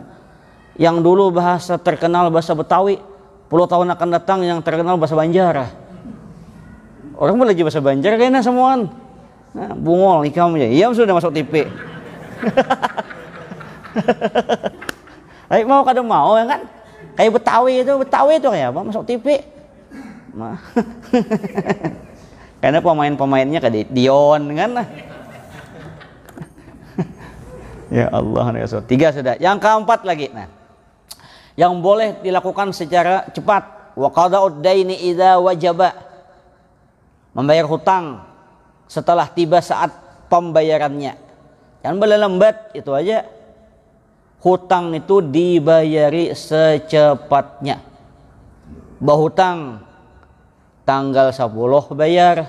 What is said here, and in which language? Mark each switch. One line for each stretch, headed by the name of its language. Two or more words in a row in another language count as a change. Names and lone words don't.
Indonesian: Yang dulu bahasa terkenal bahasa Betawi, 10 tahun akan datang yang terkenal bahasa Banjar. Orang belajar bahasa Banjar kayaknya semuaan.
Banjar: Nah, bungol ikam aja.
Indonesian: Iya sudah masuk TV.
Banjar: Ayo mau kada mau ya kan?
Indonesian: Kayak Betawi itu kayak apa? Masuk TV. Karena pemain-pemainnya kayak Dion kan. Ya Allah, ya 3 sudah. Yang keempat lagi. Nah, yang boleh dilakukan secara cepat.
Arabic: Wa qada'ud daini idza wajaba.
Indonesian: Membayar hutang setelah tiba saat pembayarannya. Jangan boleh lambat, itu aja. Hutang itu dibayari secepatnya.
Banjar: Bahutang tanggal 10 bayar.